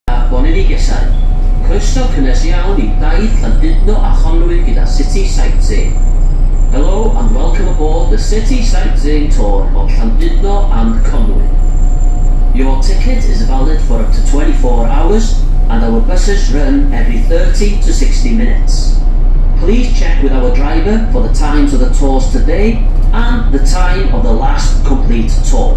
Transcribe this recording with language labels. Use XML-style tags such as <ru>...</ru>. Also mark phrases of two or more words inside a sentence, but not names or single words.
<cy>Afon yn ei gesau. Croeso cynnes iawn I daith Llandudno a chonwyr gyda City Sightseeing.</cy> <en>Hello and welcome aboard the City Sightseeing tour of Llandudno and Conwy. Your ticket is valid for up to 24 hours and our buses run every 30 to 60 minutes. Please check with our driver for the times of the tours today and the time of the last complete tour.</en>